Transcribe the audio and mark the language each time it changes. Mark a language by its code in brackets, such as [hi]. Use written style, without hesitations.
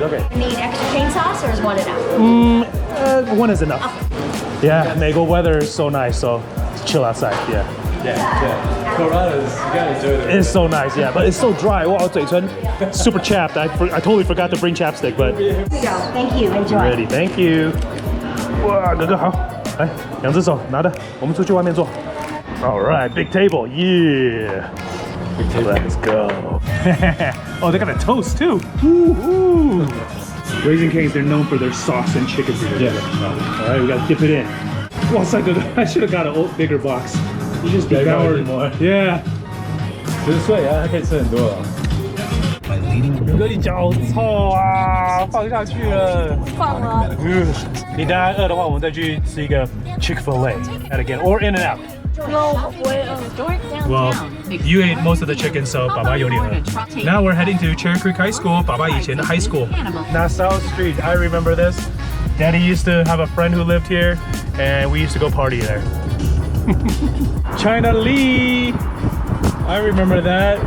[en] Need extra cane sauce or is one enough? One is enough. Yeah, Maple weather is so nice, so chill outside. Yeah. Yeah. Colorado is, you gotta enjoy it. It's so nice, yeah, but it's so dry. Wow, [zh] 嘴唇 [en] super chapped. I totally forgot to bring chapstick, but Here we go. Thank you. Enjoy. ready. Thank you. [zh] 哇，哥哥好，来，两只手拿着，我们出去外面坐。 [en] All right, big table, yeah. Big table. Let's go. Oh, they got a toast too. Woo-hoo. Raising Cane's, they're known for their sauce and chicken burgers. Yeah. All right, we gotta dip it in. Well, it's like I should have got a bigger box. You just devoured more. Yeah. [zh] 10岁啊，他可以吃很多了。哥哥，你脚臭啊，放下去了。放了。你等下饿的话，我们再去吃一个 [en] Chick-fil-A at again or In-N-Out. No, wait, downtown. Well, you ate most of the chicken, so [zh] 爸爸有点饿。 [en] Now we're heading to Cherry Creek High School, [zh] 爸爸以前的 [en] high school. Nassau Street, I remember this. Daddy used to have a friend who lived here, and we used to go party there. China Lee, I remember that.